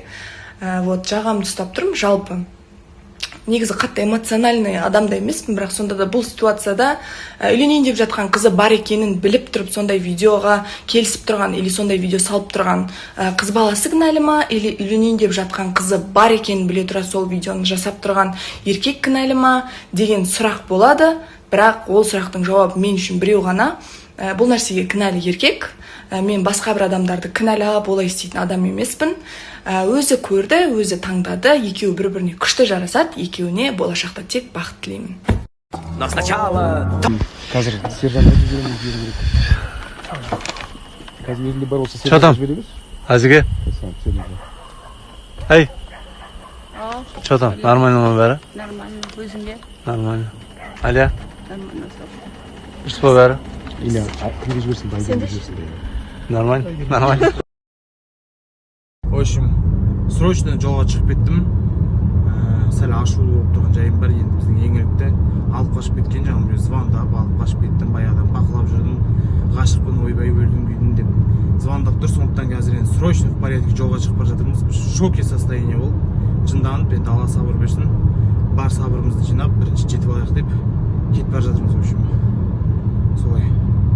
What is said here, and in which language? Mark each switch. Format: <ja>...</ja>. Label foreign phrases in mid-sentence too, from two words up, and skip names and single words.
<kk>Вот жағамды ұстап тұрмын жалпы. Негізі қатты эмоциональный адамда емеспін, бірақ сонда да бұл ситуацияда үйленейін деп жатқан қызы бар екенін біліп тұрып сондай видеоға келісіп тұрған или сондай видео салып тұрған қыз баласы кінәлі ма, или үйленейін деп жатқан қызы бар екенін біле тұра сол видеоны жасап тұрған еркек кінәлі ма деген сұрақ болады. Бірақ ол сұрақтың жауабы мен үшін біреу ғана. Бұл нәрсеге кінәлі еркек. Мен басқа бір адамдарды кінәлап олай істейтін адам емеспін. Өзі көрді, өзі таңдады, екеуі бір-біріне күшті жарасады, екеуіне болашақта тек бақыт тілеймін.</kk> <ru>Но сначала...</ru> <kk>Қазір сержант әділдеріміз беру керек. Қазір елінде бар болса сержант береміз. Азиге? Эй!</kk> <ru>Что там? Нормально</ru> <kk>ма бәрі?</kk> <ru>Нормально. Өзіңге? Нормально. Алия? Нормально.</ru> <kk>Дұрыс па бәрі? Или кімге жіберсін, байдан жіберсін.</kk> <ru>Нормально? Нормально. В общем,</ru> <kk>срочно жолға шығып кеттім. Сәл ашулы болып тұрған жайым бар. Енді біздің еңіректе алып қашып кеткен жағым, мен звондап алып қашып кеттім. Баяғыдан бақылап жүрдім. Ғашықпын, ойбай өлдім күйдім деп звондап тұр. Сондықтан қазір енді</kk> <ru>срочно в порядке</ru> <kk>жолға шығып бара жатырмыз.</kk> <ru>В шоке состояние</ru> <kk>болып, жынданып, енді Алла сабыр берсін. Бар сабырымызды жинап, бірінші жетіп алайық деп кетіп бара жатырмыз.</kk> <ru>В общем,</ru> <kk>солай.</kk>